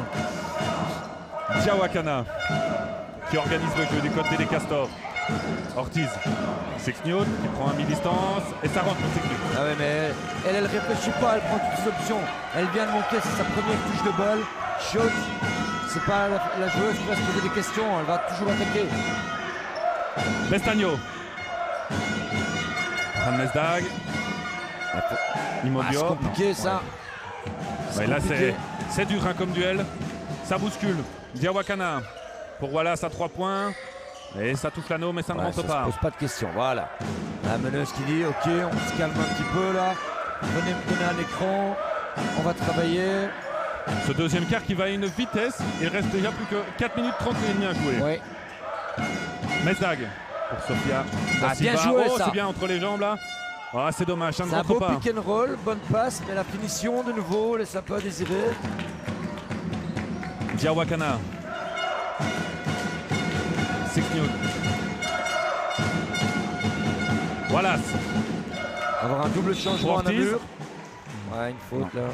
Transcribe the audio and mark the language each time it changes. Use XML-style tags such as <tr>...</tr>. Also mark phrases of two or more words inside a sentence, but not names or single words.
<fr>Diawakana qui organise le jeu du côté des Castors. Ortiz, Six Newt qui prend un mi-distance et ça rentre pour Six Newt. Ah ouais, mais elle réfléchit pas, elle prend toutes les options. Elle vient de monter, c'est sa première touche de balle. Shot, c'est pas la joueuse qui va se poser des questions, elle va toujours attaquer. Bestagno. Van Mesdag. Immobio. Ah, c'est compliqué Non. ça. Ouais, là compliqué. c'est dur hein, comme duel. Ça bouscule. Diawakana pour Wallace à 3 points. Et ça touche l'anneau mais ça ne Ouais, rentre ça pas. se pose pas de questions, voilà. La meneuse qui dit ok, on se calme un petit peu là. Venez me donner un écran, on va travailler. Ce deuxième quart qui va à une vitesse. Il reste déjà plus que 4 minutes 30 et demi à jouer. Ouais. Mesdag pour Sofia. Da Ah, bien Silva. joué, Oh, ça. c'est bien entre les jambes là. Ah, c'est dommage, ça ne C'est un rentre beau pas.</fr> <en>pick and roll,</en> <fr>bonne passe, mais la finition de nouveau laisse un peu à désirer. Diawakana. Six Newt. Wallace. Avoir un double changement à Ortiz. Namur. Ouais, une faute là.</fr>